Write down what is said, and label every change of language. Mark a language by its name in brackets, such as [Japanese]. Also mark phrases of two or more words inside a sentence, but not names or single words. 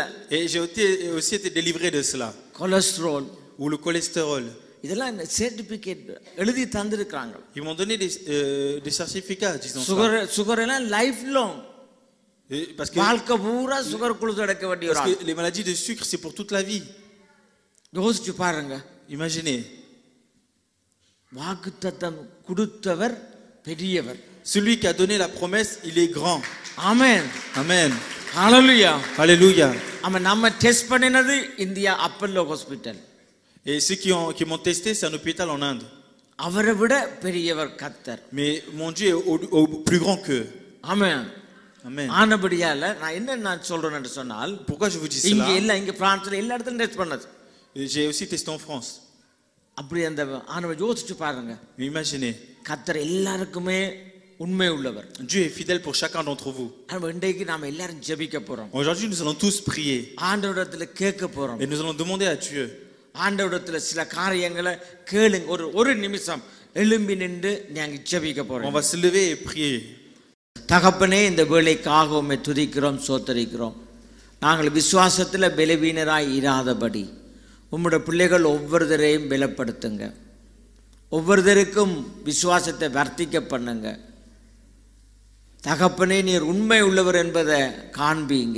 [French] Et j'ai aussi été délivré de cela. [Tamil] கொலஸ்ட்ரால் [French] ou le cholestérol. [Tamil] இதெல்லாம் சர்டிபிகேட் எழுதி தந்திருக்காங்க. [French] Ils m'ont donné des certificats disons ça. [Tamil] சுகர் எல்லாம் [English] life long. [French] Parce que [Tamil] வாழ்க்கை பூரா சுகர் குளுத்து அடக்க வேண்டிய ஒரு ஆள். [French] Parce que les maladies de sucre c'est pour toute la vie. [Tamil] யோசிச்சு பாருங்க. [French] Imaginez. [Tamil] வாக்குத்தத்தம் கொடுத்தவர் பெரியவர். [French] Celui qui a donné la promesse, il est grand. [Tamil] Amen. [French] Amen. [Tamil] Hallelujah. [French] Alléluia. [Tamil] ஆமா, நம்ம டெஸ்ட் பண்ணினது இந்தியா அப்பல்லோ ஹாஸ்பிடல். [French] Et ceux qui m'ont testé, c'est un hôpital en Inde. [Tamil] அவரை விட பெரியவர் கர்த்தர். [French] Mais mon Dieu est plus grand qu'eux. [Tamil] Amen. [French] Amen. [Tamil] ஆனபடியால நான் சொல்றேன்னு சொன்னால், [French] Pourquoi je vous dis [Tamil] இங்க [French] cela? [Tamil] இல்ல, இங்க பிரான்ஸ்ல எல்லா இடத்துலயும் டெஸ்ட் பண்ணது. [French] J'ai aussi testé en France. [Tamil] அப்படி அந்த ஆனவ யோசிச்சு பாருங்க. [French] Imaginez. [Tamil] கர்த்தர் எல்லாருக்குமே உண்மை உள்ளவர். [French] Dieu est fidèle pour chacun d'entre vous. [Tamil] இன்றைக்கு நாம எல்லாரும் ஜெபிக்க போறோம். [French] Aujourd'hui, nous allons tous prier. [Tamil] ஆண்டவரிடத்துல கேட்க போறோம். [French] Et nous allons demander à Dieu. [Tamil] ஆண்டவரிடத்துல சில காரியங்களை கேளுங்க. ஒரு நிமிஷம் எழும்பி நின்று நாங்க ஜெபிக்க போறோம். [French] On va se lever et prier. [Tamil] தகப்பனே, இந்த வேளைக்காக உம்மை துதிக்கிறோம், சோத்தரிக்கிறோம். நாங்கள் விசுவாசத்தில் பலவீனராய் இராதபடி உம்முடைய பிள்ளைகள் ஒவ்வொருத்தரையும் பலப்படுத்துங்க. ஒவ்வொருத்தருக்கும் விசுவாசத்தை வர்த்திக்க பண்ணுங்க. தகப்பனே, நீர் உண்மை உள்ளவர் என்பதை காண்பீங்க.